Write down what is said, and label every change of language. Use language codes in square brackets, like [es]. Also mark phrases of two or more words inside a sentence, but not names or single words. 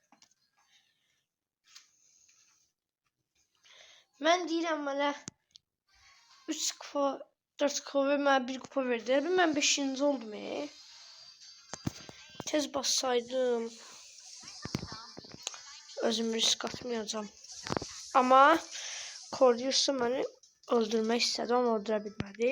[az] Mən deyirəm mənə 3 kupa, 4 kupa və mənə 1 kupa verdi. Mən 5-ci oldum. Tez bassaydım. Özümü risk atmayacağım. Ama Cordius'u beni öldürmək istədi ama öldürə bilmədi.